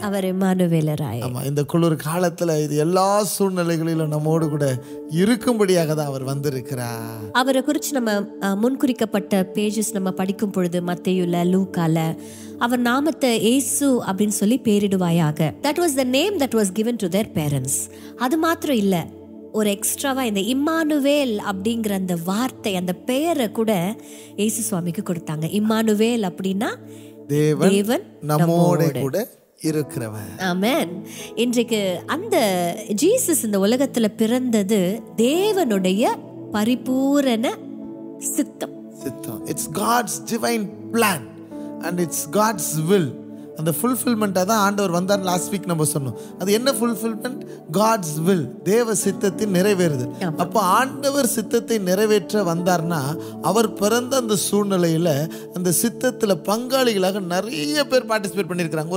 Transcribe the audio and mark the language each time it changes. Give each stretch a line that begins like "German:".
Tamil: அவர் இம்மானுவேலராய். ஆமா, இந்த குளிர் காலத்துல இது எல்லா சூழ்நிலைகளிலும் நம்மோடு கூட இருக்கும்படியாக தான் அவர் வந்திருக்கிறார். அவரை குறித்து நம்ம முன்குறிக்கப்பட்ட பேஜஸ் நம்ம படிக்கும் பொழுது மத்தேயுல, லூக்கால அவர் நாமத்தை இயேசு அப்படின்னு சொல்லி பேரிடுவாயாக.
English: That was the name that was given to their parents.
Tamil: அது மாத்திரம் இல்ல, ஒரு எக்ஸ்ட்ராவா இந்த இம்மானுவேல் அப்படிங்கிற அந்த வார்த்தை, அந்த பெயரை கூட இயேசு சுவாமிக்கு கொடுத்தாங்க. இம்மானுவேல் அப்படின்னா தேவன் நம்மோடு கூட இருக்கிறவர். ஆமென். இன்றைக்கு அந்த ஜீசஸ் இந்த உலகத்துல பிறந்தது தேவனுடைய பரிபூரண சித்தம்.
English: It's God's divine plan and it's God's will.
Tamil: அந்த ஃபுல்ஃபில்மெண்ட்டாக தான் ஆண்டவர் வந்தார். லாஸ்ட் வீக் நம்ம சொன்னோம். அது என்ன ஃபுல்ஃபில்மெண்ட்? காட்ஸ் வில், தேவ சித்தத்தின் நிறைவேறுது. அப்போ ஆண்டவர் சித்தத்தை நிறைவேற்ற வந்தார்னா, அவர் பிறந்த அந்த சூழ்நிலையில் அந்த சித்தத்தில் பங்காளிகளாக நிறைய பேர் பார்ட்டிசிபேட் பண்ணியிருக்கிறாங்க.